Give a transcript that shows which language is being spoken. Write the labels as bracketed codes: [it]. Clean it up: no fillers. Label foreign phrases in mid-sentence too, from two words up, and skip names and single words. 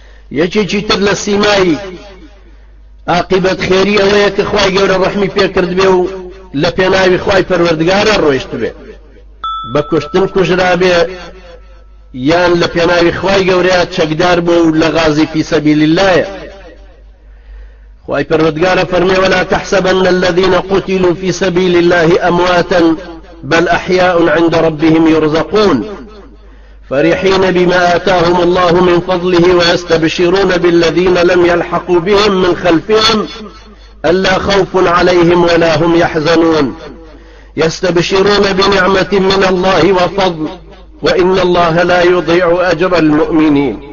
[ckb] یەکێکی تر لە سیمای عاقبەت خێری ئەوەیە کە خوای گەورە ڕەحمی پێکرد بێ و لە پێناوی خوای پەروەردگارە ڕۆیشت بێ بە کوشتن کوژرا بێ یان لە پێناوی خوای گەورەیە چەکدار بوو و لە غازی [ar] فی سەبیل اللهە. [ckb] خوای پەروەردگارە فەرمێ [ar] ولا تحسبن الذين قتلوا في سبيل الله أمواتا بل أحياء عند ربهم يرزقون فرحين بما آتاهم الله من فضله ويستبشرون بالذين لم يلحقوا بهم من خلفهم ألا خوف عليهم ولا هم يحزنون يستبشرون بنعمة من الله وفضل وإن الله لا يضيع أجر المؤمنين.